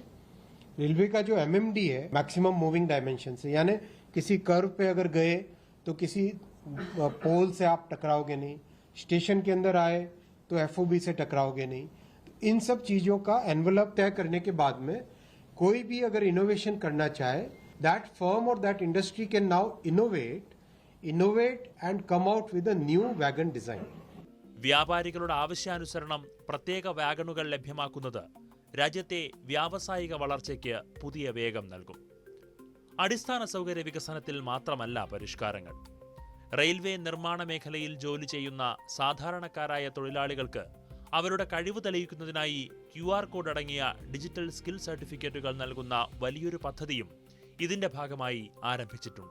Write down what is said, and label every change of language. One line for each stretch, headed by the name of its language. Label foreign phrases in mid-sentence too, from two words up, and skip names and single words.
Hindi: रेलवे का जो एमएमडी है,
English: maximum moving dimension
Hindi: से, यानी किसी कर्व पे अगर गए तो किसी पोल से आप टकराओगे नहीं, स्टेशन के अंदर आए तो एफओबी से टकराओगे नहीं। इन सब चीजों का एनवलप तय करने के बाद में कोई भी अगर इनोवेशन करना चाहे,
English: that firm and that industry can now innovate and come out with a new wagon design.
Malayalam: വ്യാപാരികളുടെ ആവശ്യാനുസരണം പ്രത്യേക വാഗണുകൾ ലഭ്യമാക്കുന്നത് രാജ്യത്തെ വ്യാവസായിക വളർച്ചയ്ക്ക് പുതിയ വേഗം നൽകും. അടിസ്ഥാന സൗകര്യ വികസനത്തിൽ മാത്രമല്ല പരിഷ്കാരങ്ങൾ. റെയിൽവേ നിർമ്മാണ മേഖലയിൽ ജോലി ചെയ്യുന്ന സാധാരണക്കാരായ തൊഴിലാളികൾക്ക് അവരുടെ കഴിവ് തെളിയിക്കുന്നതിനായി QR കോഡ് അടങ്ങിയ
English: digital skill certificates
Malayalam: നൽകുന്ന വലിയൊരു പദ്ധതിയും ഇതിന്റെ ഭാഗമായി ആരംഭിച്ചിട്ടുണ്ട്.